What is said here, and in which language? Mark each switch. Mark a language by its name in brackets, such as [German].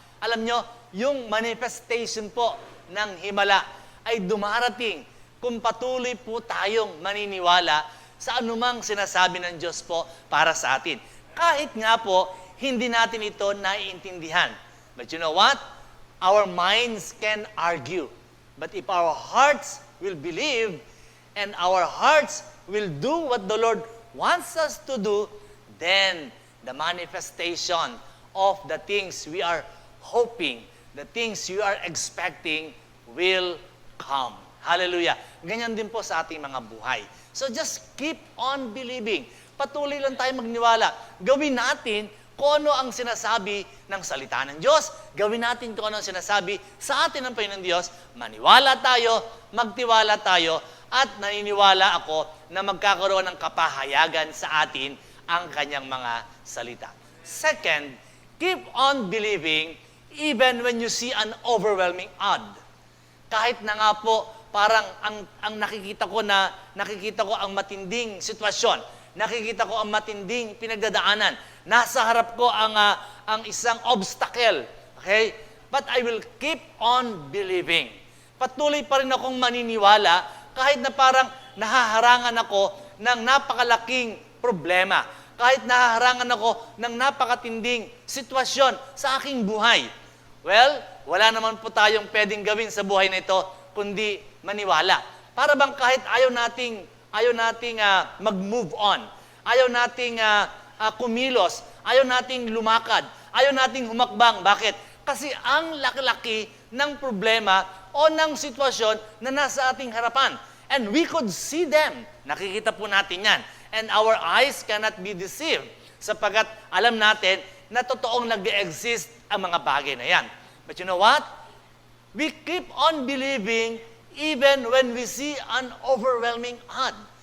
[Filipino] Alam nyo, yung manifestation po ng himala ay dumarating kung patuloy po tayong maniniwala sa anumang sinasabi ng Diyos po para sa atin. Kahit nga po, hindi natin ito naiintindihan. [English] But you know what? Our minds can argue. But if our hearts will believe and our hearts will do what the Lord wants us to do, then the manifestation of the things we are hoping, the things we are expecting will come. Hallelujah. [Filipino] Ganyan din po sa ating mga buhay. [English] So just keep on believing. [Filipino] Patuloy lang tayo magniwala. Gawin natin kung ano ang sinasabi ng salita ng Diyos. Gawin natin kung ano ang sinasabi sa atin ng Panginoon Diyos. Maniwala tayo, magtiwala tayo, at naniniwala ako na magkakaroon ng kapahayagan sa atin ang kanyang mga salita. [English] Second, keep on believing even when you see an overwhelming odd. [Filipino] Kahit na nga po, parang ang nakikita ko ang matinding sitwasyon. Nakikita ko ang matinding pinagdadaanan. Nasa harap ko ang isang obstacle. [English] Okay? But I will keep on believing. [Filipino] Patuloy pa rin akong maniniwala kahit na parang nahaharangan ako ng napakalaking problema. Kahit nahaharangan ako ng napakatinding sitwasyon sa aking buhay. Well, wala naman po tayong pwedeng gawin sa buhay na ito kundi maniwala. Para bang kahit ayaw nating mag-move on, ayaw nating kumilos, ayaw nating lumakad, ayaw nating humakbang. Bakit? Kasi ang laki-laki ng problema o ng sitwasyon na nasa ating harapan. [English] And we could see them. [Filipino] Nakikita po natin yan. [English] And our eyes cannot be deceived [Filipino] sapagkat alam natin na totoong nag-exist ang mga bagay na yan. [English] But you know what? We keep on believing even when we see an overwhelming odd.